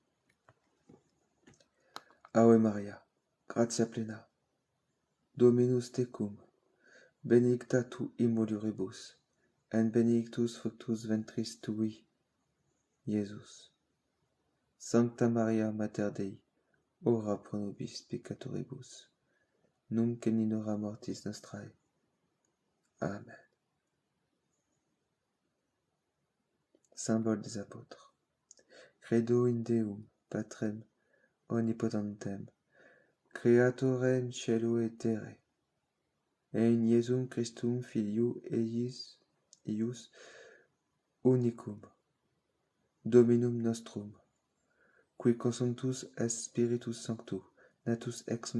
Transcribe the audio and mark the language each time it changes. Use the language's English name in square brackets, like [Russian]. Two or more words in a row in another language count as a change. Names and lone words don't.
[Latin] Ave Maria, gratia plena, Dominus tecum, benedicta tu in mulieribus, et benedictus fructus ventris tui, Iesus. Sancta Maria Mater Dei, ora pro nobis peccatoribus, nunc et in hora mortis nostrae. Amen. [French] Symbole des apôtres. [Latin] Credo in Deum, Patrem omnipotentem, Creatorem cielo et terrae, et in Iesum Christum Filiu eius unicum, Dominum nostrum, qui consumptus est Spiritus Sanctus, natus ex